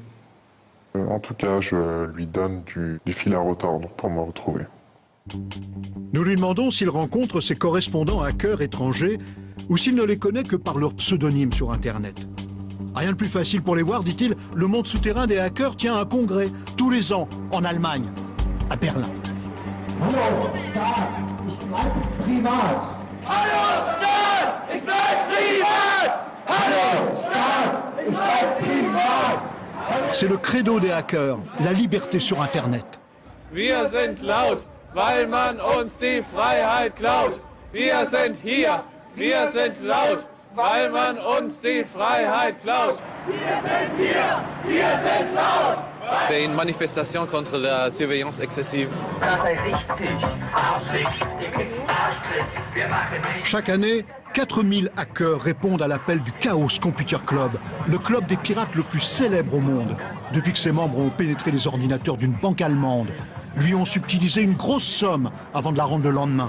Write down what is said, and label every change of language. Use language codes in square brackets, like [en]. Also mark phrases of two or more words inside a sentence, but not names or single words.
[fr] En tout cas, je lui donne du fil à retordre pour me retrouver. Nous lui demandons s'il rencontre ses correspondants hackers étrangers ou s'il ne les connaît que par leur pseudonyme sur Internet. Rien de plus facile pour les voir, dit-il, le monde souterrain des hackers tient un congrès tous les ans en Allemagne, à Berlin. [de] Hallo, Staat, ich bleib privat. Hallo, Staat, ich bleib privat. Hallo, Staat, ich bleib privat. [fr] C'est le credo des hackers, la liberté sur Internet. [de] Wir sind laut, weil man uns die Freiheit klaut. Wir sind hier, wir sind laut, weil man uns die Freiheit klaut. Wir sind hier, wir sind laut. [fr] C'est une manifestation contre la surveillance excessive. Chaque année, 4000 hackers répondent à l'appel du Chaos Computer Club, le club des pirates le plus célèbre au monde. Depuis que ses membres ont pénétré les ordinateurs d'une banque allemande, lui ont subtilisé une grosse somme avant de la rendre le lendemain.